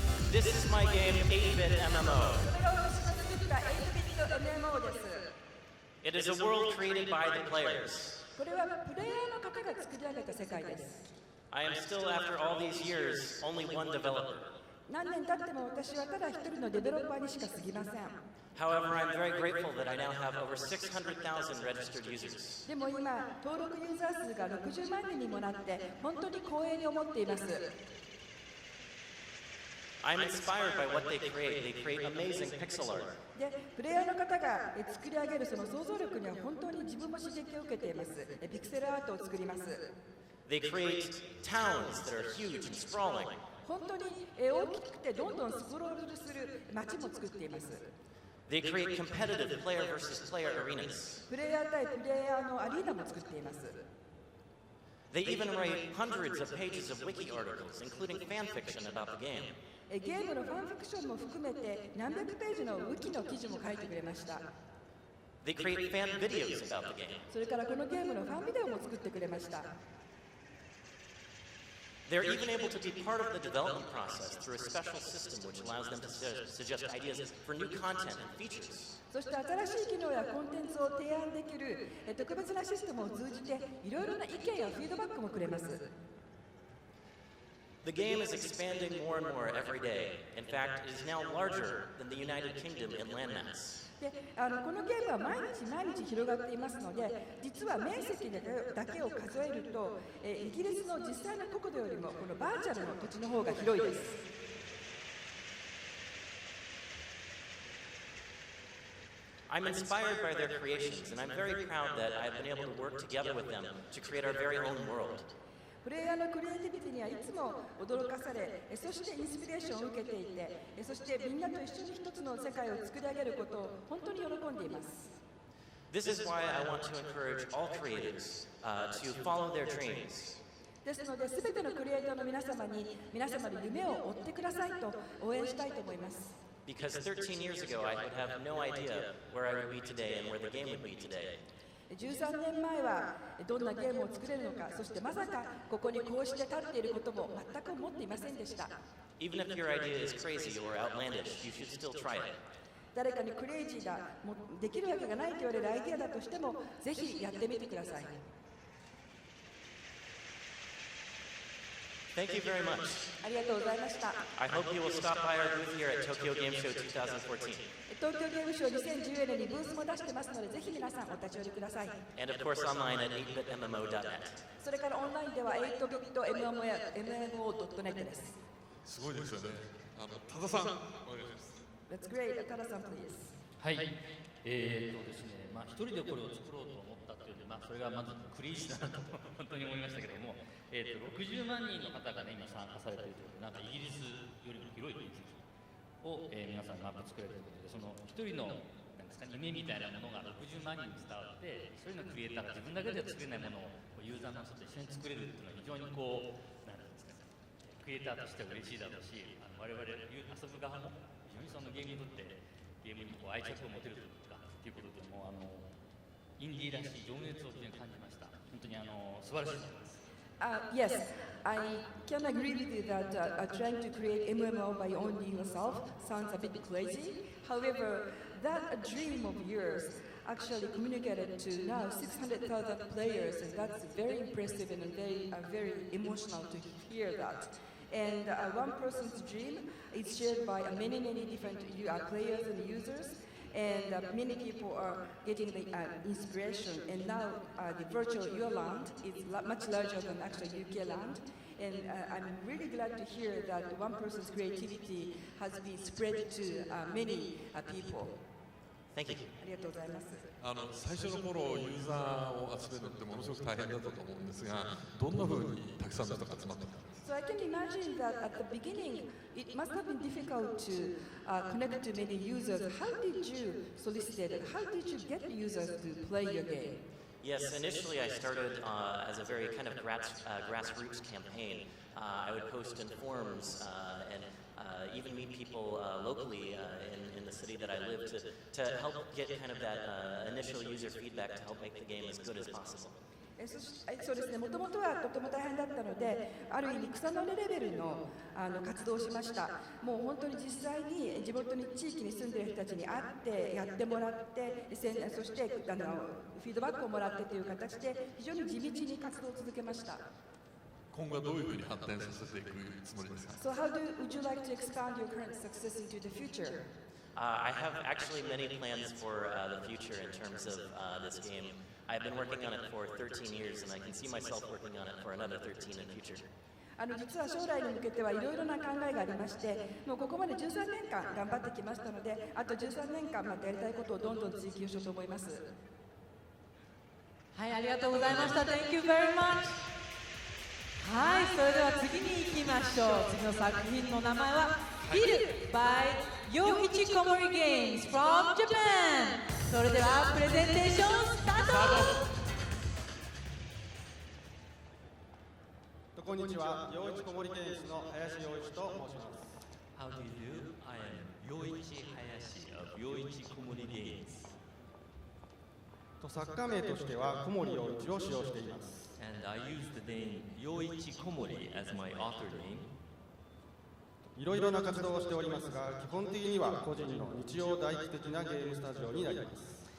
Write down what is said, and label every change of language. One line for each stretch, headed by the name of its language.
English: This is my game, 8-bit MMO.
Japanese: これが私が作った 8-bit MMO です。
English: It is a world created by the players.
Japanese: これはプレイヤーの方が作り上げた世界です。
English: I am still, after all these years, only one developer.
Japanese: 何年経っても私はただ一人のデベロッパーにしか過ぎません。
English: However, I'm very grateful that I now have over 600,000 registered users.
Japanese: でも今、登録ユーザー数が60万人にもなって、本当に光栄に思っています。
English: I'm inspired by what they create. They create amazing pixel art.
Japanese: で、プレイヤーの方が作り上げるその想像力には本当に自分も刺激を受けています。ピクセルアートを作ります。
English: They create towns that are huge and sprawling.
Japanese: 本当に大きくてどんどんスクロールする街も作っています。
English: They create competitive player versus player arenas.
Japanese: プレイヤー対プレイヤーのアリーナも作っています。
English: They even write hundreds of pages of wiki articles, including fan fiction about the game.
Japanese: ゲームのファンフィクションも含めて何百ページのウィキの記事も書いてくれました。
English: They create fan videos about the game.
Japanese: それからこのゲームのファンビデオも作ってくれました。
English: They're even able to be part of the development process through a special system which allows them to suggest ideas for new content and features.
Japanese: そして新しい機能やコンテンツを提案できる特別なシステムを通じていろいろな意見やフィードバックもくれます。
English: The game is expanding more and more every day. In fact, it is now larger than the United Kingdom in landmass.
Japanese: でこのゲームは毎日広がっていますので、実は面積だけを数えると、イギリスの実際の国土よりもこのバーチャルの土地の方が広いです。
English: I'm inspired by their creations, and I'm very proud that I've been able to work together with them to create our very own world.
Japanese: プレイヤーのクリエイティビティにはいつも驚かされ、そしてインスピレーションを受けていて、そしてみんなと一緒に一つの世界を作り上げることを本当に喜んでいます。
English: This is why I want to encourage all creators to follow their dreams.
Japanese: ですので、すべてのクリエイターの皆様に夢を追ってくださいと応援したいと思います。
English: Because 13 years ago, I would have no idea where I would be today and where the game would be today.
Japanese: 13年前はどんなゲームを作れるのか、そしてまさかここにこうして立っていることも全く思っていませんでした。
English: Even if your idea is crazy or outlandish, you should still try it.
Japanese: 誰かにクレイジーだ、もうできるわけがないと言われるアイデアだとしても、ぜひやってみてください。
English: Thank you very much.
Japanese: ありがとうございました。
English: I hope you will stop by our booth here at Tokyo Game Show 2014.
Japanese: 東京ゲームショー2014年にブースも出してますので、ぜひ皆さんお立ち寄りください。
English: And of course online at 8bitmmo.net.
Japanese: それからオンラインでは 8bit.mmo や mmo.net です。すごいですよね。多田さん、お願いします。
English: That's great.
Japanese: 多田さん、
English: please。
Japanese: はい。ですね、一人でこれを作ろうと思ったっていうので、それがまずクリージーだなと本当に思いましたけども、60万人の方がね今参加されているということで、なんかイギリスよりも広い面積を、皆さんマップ作れるということで、その一人のなんですか夢みたいなものが60万人に伝わって、それのクリエイターが自分だけでは作れないものをユーザーの人と一緒に作れるっていうのは非常にこうなんですかね、クリエイターとしては嬉しいだろうし、我々遊ぶ側も非常にそのゲームにとってゲームにこう愛着を持てるというかっていうことでもインディーらしい情熱を非常に感じました。本当に素晴らしいと思います。
English: Yes, I can agree with you that trying to create MMO by only yourself sounds a bit crazy. However, that dream of yours actually communicated to now 600,000 players, and that's very impressive and very emotional to hear that. And one person's dream is shared by many different players and users, and many people are getting the inspiration. And now the virtual your land is much larger than actual UK land. And I'm really glad to hear that one person's creativity has been spread to many people. Thank you.
Japanese: ありがとうございます。最初の頃ユーザーを集めるのってものすごく大変だったと思うんですが、どんな風にたくさんの人が集まったか。
English: So I can imagine that at the beginning, it must have been difficult to connect to many users. How did you solicit it? How did you get users to play your game? Yes, initially I started as a very kind of grassroots campaign. I would post in forums and even meet people locally in the city that I live to help get kind of that initial user feedback to help make the game as good as possible.
Japanese: そうですね、もともとはとても大変だったので、ある意味草の根レベルの活動をしました。もう本当に実際に地元に地域に住んでいる人たちに会ってやってもらって、そしてフィードバックをもらってという形で非常に地道に活動を続けました。今後はどういうふうに発展させていくつもりですか。
English: So would you like to expand your current success into the future? I have actually many plans for the future in terms of this game. I've been working on it for 13 years, and I can see myself working on it for another 13 in the future.
Japanese: 実は将来に向けてはいろいろな考えがありまして、もうここまで13年間頑張ってきましたので、あと13年間またやりたいことをどんどん追求しようと思います。はい、ありがとうございました。
English: Thank you very much.
Japanese: はい、それでは次に行きましょう。次の作品の名前は Built by Yoichi Komori Games from Japan。それではプレゼンテーションスタート。こんにちは、陽一小森ケンスの林陽一と申します。
English: How do you do? I am Yoichi Hayashi of Yoichi Komori Games.
Japanese: 作家名としては小森陽一を使用しています。
English: And I use the name Yoichi Komori as my author name.
Japanese: いろいろな活動をしておりますが、基本的には個人の日曜大工的なゲームスタジオになります。